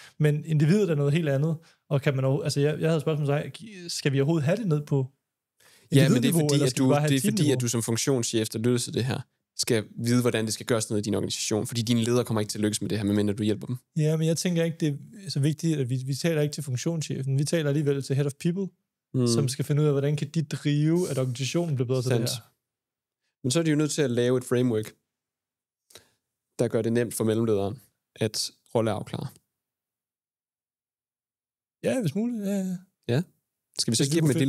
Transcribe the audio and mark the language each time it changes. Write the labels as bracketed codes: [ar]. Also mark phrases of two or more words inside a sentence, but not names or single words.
[da] Men individet er noget helt andet, og kan man altså jeg havde et spørgsmål til dig, skal vi overhovedet have det ned på men det er fordi, at du som funktionschef, der løser det her, skal vide, hvordan det skal gøres ned i din organisation, fordi dine ledere kommer ikke til at lykkes med det her, medmindre du hjælper dem. Ja, men jeg tænker ikke, det er så vigtigt, at vi taler ikke til funktionschefen, vi taler alligevel til [en] head of people, [da] som skal finde ud af, hvordan kan de drive, at organisationen bliver bedre til det her. Men så er de jo nødt til at lave et framework, der gør det nemt for mellemlederen at rolleafklare. Ja, hvis muligt. Ja. Skal vi så give dem et lille...